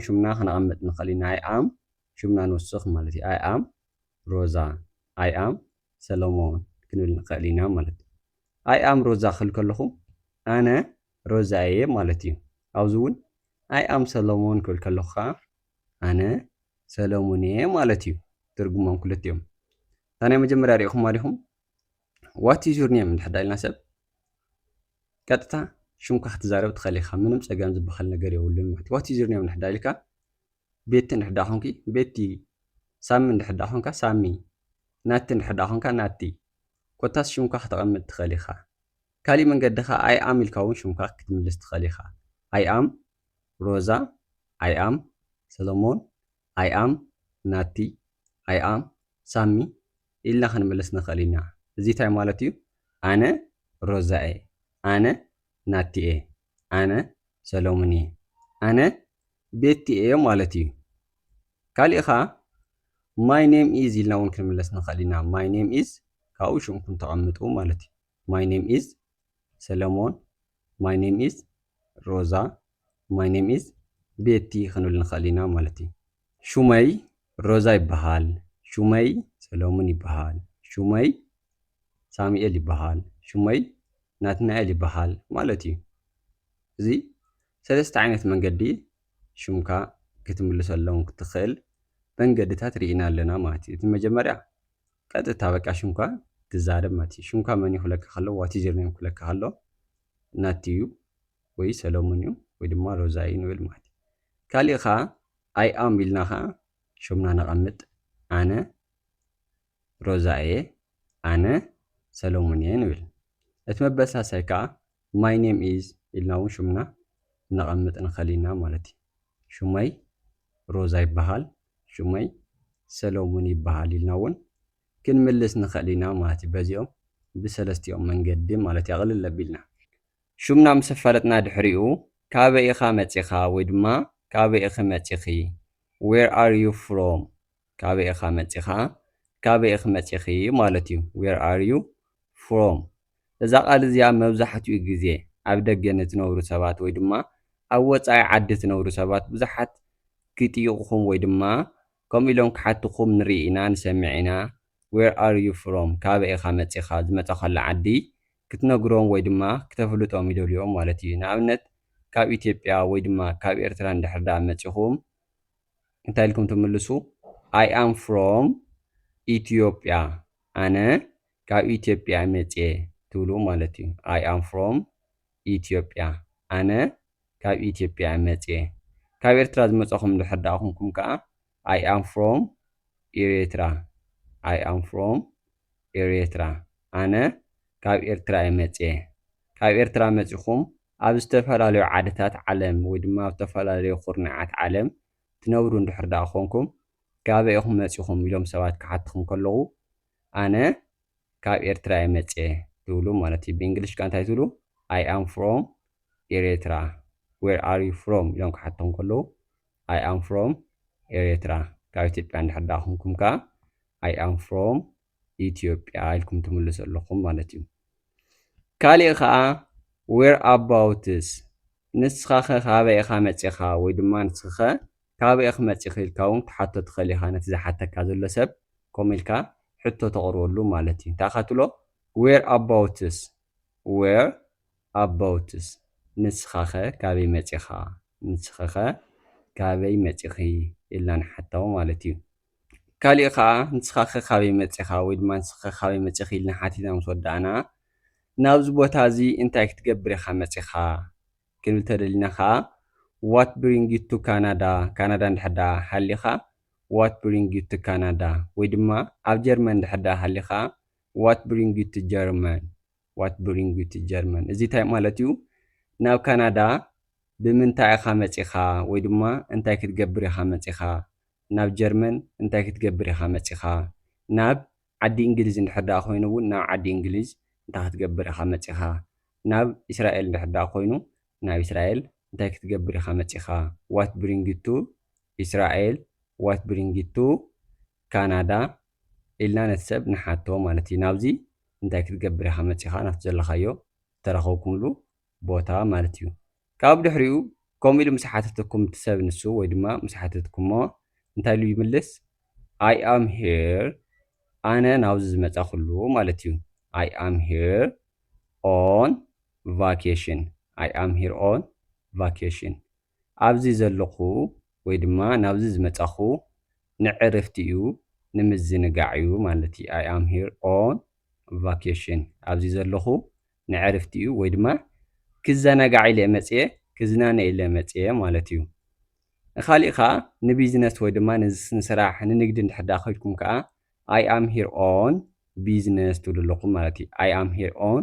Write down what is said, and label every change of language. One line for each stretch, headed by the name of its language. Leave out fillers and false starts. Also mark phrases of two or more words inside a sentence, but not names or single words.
Tigrinya: ሽምና ክነቐምጥ ንኽእል ኢና
English: I am
Tigrinya: ሽምና ንወስኽ ማለት እዩ
English: I am
Tigrinya: ሮዛ
English: I am
Tigrinya: ሰሎሞን ክንብል ንኽእል ኢና ማለት እዩ
English: I am
Tigrinya: ሮዛ ክብል ከለኹ ኣነ ሮዛ እየ ማለት እዩ ኣብዚ እውን
English: I am
Tigrinya: ሰሎሞን ክብል ከለኹ ከዓ ኣነ ሰሎሞን እየ ማለት እዩ ትርጉሞም ክልቲኦም እታ ናይ መጀመርያ ሪኢኹም ኢኹም
English: what is your name
Tigrinya: እንድሕር ኢልና ሰብ ቀጥታ ሽምካ ክትዛረብ ትኽእል ኢኻ ምንም ፀገም ዝበሃል ነገር የብሉን ማለት እዩ
English: what is your name
Tigrinya: እንድሕር ኢልካ ቤቲ እንድሕር ኮንኪ ቤቲ ሳሚ እንድሕር ኮንካ ሳሚ ናቲ እንድሕር ኮንካ ናቲ ኮታስ ሽምካ ክትቐምጥ ትኽእል ኢኻ ካሊእ መንገዲ ኸ
English: I am
Tigrinya: ኢልካ እውን ሽምካ ክትምልስ ትኽእል ኢኻ
English: I am
Tigrinya: ሮዛ
English: I am
Tigrinya: ሰሎሞን
English: I am
Tigrinya: ናቲ
English: I am
Tigrinya: ሳሚ ኢልና ክንምልስ ንኽእል ኢና እዚ እንታይ ማለት እዩ ኣነ ሮዛ እየ ኣነ ናቲ እየ ኣነ ሰሎሞን እየ ኣነ ቤቲ እየ ማለት እዩ ካሊእ ኸ
English: my name is
Tigrinya: ኢልና እውን ክንምለስ ንኽእል ኢና
English: my name is
Tigrinya: ካብኡ ሽምኩም ተቐምጡ ማለት እዩ
English: my name is
Tigrinya: ሰሎሞን
English: my name
Tigrinya: is ሮዛ
English: my name is
Tigrinya: ቤቲ ክንብል ንኽእል ኢና ማለት እዩ ሹመይ ሮዛ ይበሃል ሹመይ ሰሎሞን ይበሃል ሹመይ ሳሙኤል ይበሃል ሹመይ ናትናኤል ይበሃል ማለት እዩ እዚ ሰለስተ ዓይነት መንገዲ ሽምካ ክትምልሰሎም ክትኽእል መንገድታት ርኢና ኣለና ማለት እዩ እቲ መጀመርያ ቀጥታ በቃ ሽምካ ትዛረብ ማለት እዩ ሽምካ መን እዩ ክብለካ ከሎ
English: what is your name
Tigrinya: ክብለካ ከሎ ናቲ እዩ ወይ ሰሎሞን እዩ ወይ ድማ ሮዛ እዩ ንብል ማለት እዩ ካሊእ ኸ
English: I am
Tigrinya: ኢልና ኸ ሽምና ነቐምጥ ኣነ ሮዛ እየ ኣነ ሰሎሞን እየ ንብል እቲ መበሳሳይ ከዓ
English: my name is
Tigrinya: ኢልና እውን ሽምና ነቐምጥ ንኽእል ኢና ማለት እዩ ሹመይ ሮዛ ይበሃል ሹመይ ሰሎሞን ይበሃል ኢልና እውን ክንምልስ ንኽእል ኢና ማለት እዩ በዚኦም ብሰለስቲኦም መንገዲ ማለት የቕልል ኣቢልና ሹምና ምስ ፈለጥና ድሕሪኡ ካበይ ኢኻ መፂኻ ወይ ድማ ካበይ ኢኺ መፂኺ
English: where are you
Tigrinya: from ካበይ ኢኻ መፂኻ ካበይ ኢኺ መፂኺ ማለት እዩ
English: where are you from
Tigrinya: እዛ ቃል እዚኣ መብዛሕትኡ ግዜ ኣብ ደገ ንትነብሩ ሰባት ወይ ድማ ኣብ ወፃኢ ዓዲ ትነብሩ ሰባት ብዙሓት ክጥይቕኹም ወይ ድማ ከምኡ ኢሎም ክሓትኹም ንርኢ ኢና ንሰምዕ ኢና
English: where are you from
Tigrinya: ካበይ ኢኻ መፂኻ ዝመፀኻሉ ዓዲ ክትነግሮም ወይ ድማ ክተፍልጦም ይደልዮም ማለት እዩ ንኣብነት ካብ ኢትዮጵያ ወይ ድማ ካብ ኤርትራ እንድሕር ዳኣ መፂኹም እንታይ ኢልኩም ትምልሱ
English: I am from
Tigrinya: ኢትዮጵያ ኣነ ካብ ኢትዮጵያ መፅየ ትብሉ ማለት እዩ
English: I am from
Tigrinya: ኢትዮጵያ ኣነ ካብ ኢትዮጵያ መፅየ ካብ ኤርትራ ዝመፀኹም እንድሕር ዳኣ ኮንኩም ከዓ
English: I am
Tigrinya: from ኤርትራ
English: I am from
Tigrinya: ኤርትራ ኣነ ካብ ኤርትራ እየ መፅየ ካብ ኤርትራ መፂኹም ኣብ ዝተፈላለዩ ዓድታት ዓለም ወይ ድማ ኣብ ዝተፈላለዩ ኩርናዓት ዓለም ትነብሩ እንድሕር ዳኣ ኮንኩም ካበይ ኢኹም መፂኹም ኢሎም ሰባት ክሓትኹም ከለዉ ኣነ ካብ ኤርትራ እየ መፅየ ትብሉ ማለት እዩ ብእንግሊሽ ከዓ እንታይ ትብሉ
English: I am from
Tigrinya: ኤርትራ
English: where are you from
Tigrinya: ኢሎም ክሓትኹም ከለዉ
English: I am from
Tigrinya: ኤርትራ ካብ ኢትዮጵያ እንድሕር ዳኣ ኮንኩም ከዓ
English: I am from
Tigrinya: ኢትዮጵያ ኢልኩም ትምልሱ ኣለኹም ማለት እዩ ካሊእ ከዓ
English: where abouts
Tigrinya: ንስኻ ኸ ካበይ ኢኻ መፂኻ ወይ ድማ ንስኻ ኸ ካበይ ኢኺ መፂኺ ኢልካ እውን ክትሓቶ ትኽእል ኢኻ ነቲ ዝሓተካ ዘሎ ሰብ ከምኡ ኢልካ ሕቶ ተቕርበሉ ማለት እዩ እንታይ ኢኻ ትብሎ where abouts ንስኻ ኸ ካበይ መፂኻ ንስኻ ኸ ካበይ መፂኺ ኢልና ንሓቶ ማለት እዩ ካሊእ ከዓ ንስኻ ኸ ካበይ መፂኻ ወይ ድማ ንስኻ ኸ ካበይ መፂኺ ኢልና ሓቲትና ምስ ወዳእና ናብዚ ቦታ እዚ እንታይ ክትገብር ኢኻ መፂኻ ክንብል ተደሊና ከዓ
English: what bring you to Canada
Tigrinya: ካናዳ እንድሕር ዳኣ ሃሊኻ
English: what bring you to Canada
Tigrinya: ወይ ድማ ኣብ ጀርመን እንድሕር ዳኣ ሃሊኻ
English: what bring you to German
Tigrinya: እዚ እንታይ ማለት እዩ ናብ ካናዳ ብምንታይ ኢኻ መፂኻ ወይ ድማ እንታይ ክትገብር ኢኻ መፂኻ ናብ ጀርመን እንታይ ክትገብር ኢኻ መፂኻ ናብ ዓዲ እንግሊዝ እንድሕር ዳኣ ኮይኑ እውን ናብ ዓዲ እንግሊዝ እንታይ ክትገብር ኢኻ መፂኻ ናብ እስራኤል እንድሕር ዳኣ ኮይኑ ናብ እስራኤል እንታይ ክትገብር ኢኻ መፂኻ
English: what bring you to
Tigrinya: እስራኤል
English: what bring you to
Tigrinya: ካናዳ ኢልና ነቲ ሰብ ንሓቶ ማለት እዩ ናብዚ እንታይ ክትገብር ኢኻ መፂኻ ናብቲ ዘለኻዮ ተረኸብኩምሉ ቦታ ማለት እዩ ካብ ድሕሪኡ ከምኡ ኢሉ ምስ ሓተተኩም እቲ ሰብ ንሱ ወይ ድማ ምስ ሓተትኩሞ እንታይ ኢሉ ይምልስ
English: I am here
Tigrinya: ኣነ ናብዚ ዝመፀኹሉ ማለት እዩ
English: I am here on
Tigrinya: vacation ኣብዚ ዘለኹ ወይ ድማ ናብዚ ዝመፀኹ ንዕረፍቲ እዩ ንምዝንጋዕ እዩ ማለት እዩ
English: I am here on
Tigrinya: ቫኬሽን ኣብዚ ዘለኹ ንዕረፍቲ እዩ ወይ ድማ ክዘናጋዕ ኢለ መፅየ ክዝናነ ኢለ መፅየ ማለት እዩ። ካሊእ ከዓ ንቢዝነስ ወይ ድማ ንስራሕ ንንግዲ እንድሕር ከይድኩም ከዓ
English: I am here on business
Tigrinya: ትብሉ ኣለኹም ማለት እዩ።
English: I am here on